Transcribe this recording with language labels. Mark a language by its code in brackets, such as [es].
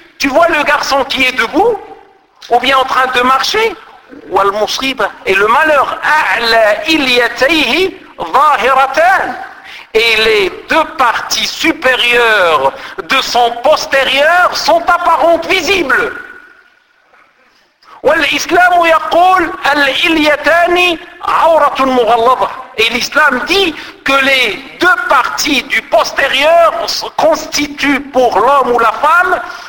[fr] Tu vois le garçon qui est debout ou bien en train de marcher. [ar] والمصيبة, [fr] et le malheur, [ar] أعلى إليتيه ظاهرتان, [fr] et les deux parties supérieures de son postérieur sont apparentes, visibles. [ar] والإسلام يقول الإليتان عورة مغلظة. [fr] Et l'islam dit que les deux parties du postérieur constituent pour l'homme ou la femme